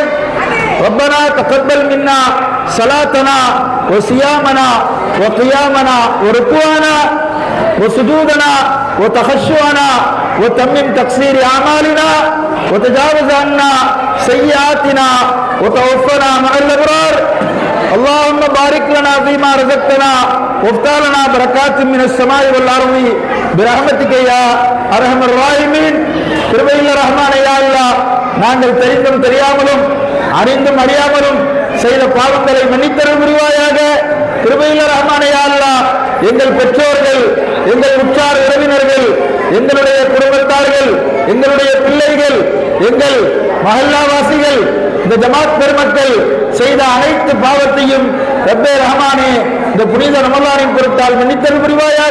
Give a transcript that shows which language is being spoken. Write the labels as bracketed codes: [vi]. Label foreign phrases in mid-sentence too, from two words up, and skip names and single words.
[ar] ربنا تقبل منا صلاتنا و صيامنا و قيامنا و ركوعنا و سجودنا و تخشعنا و تمم تقصير أعمالنا و تجاوز عنا سيئاتنا و توفنا مع الأبرار. اللهم بارك لنا فيما رزقتنا وافتح لنا بركات من السماء والارض برحمتك يا ارحم الراحمين. [ta] கிருபையுள்ள ரஹ்மானே, [ar] يا الله, [ta] நாங்கள் தெரிந்தும் தெரியாமலும் அறிந்தும் அறியாமலும் செய்த பாவங்களை மன்னித்தருள் புரிவாயாக. கிருபையுள்ள ரஹ்மானே, [ar] يا الله, [ta] எங்கள் பெற்றோர்கள், எங்கள் உற்றார் உறவினர்கள், எங்களுடைய குடும்பத்தார்கள், எங்களுடைய பிள்ளைகள், எங்கள் மஹல்லாவாசிகள், இந்த ஜமாத் பெருமக்கள் செய்த அனைத்து பாவத்தையும் ரப்பே ரஹ்மானே இந்த புனித ரமலானின் பொருட்டால் மன்னித்தருள் புரிவாயாக.